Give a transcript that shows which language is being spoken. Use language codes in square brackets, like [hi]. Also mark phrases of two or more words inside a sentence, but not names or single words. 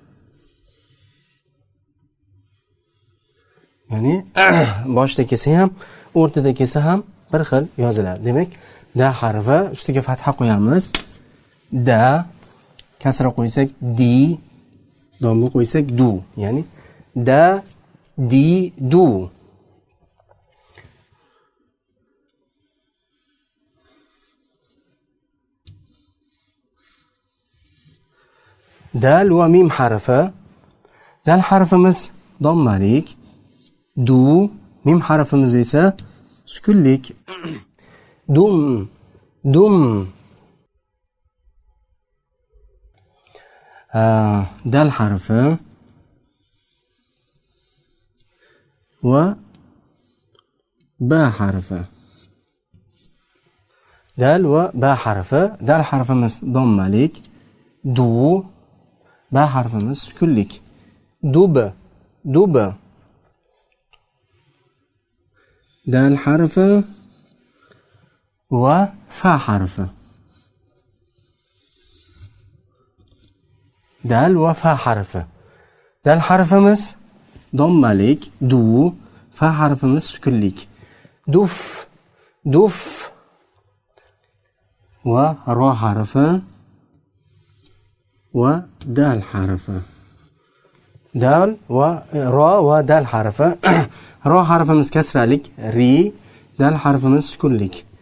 [uz] Ya'ni boshda kelsa ham, o'rtada kelsa ham bir xil yoziladi. Demak, da harfi ustiga fatha qo'yamiz. Da, kasra qo'ysak di, domni qo'ysak du. Ya'ni da, di, du. Dal va mim harfi. Dal harfimiz dommalik, du, mim harfimiz esa sukunlik. Dum. Dal harfi va ba harfi. Dal va ba harfi. Dal harfimiz dommalik, du, ba harfimiz sukunlik. Dub. Dal harfi va fa harfi. Dal va fa harfi. Dal harfimiz dommalik, du, fa harfimiz sukunlik. Duf. Va ro harfi va dal harfi. Dal va ro va dal harfi. Ro harfimiz kasralik, ri, dal harfimiz sukunlik.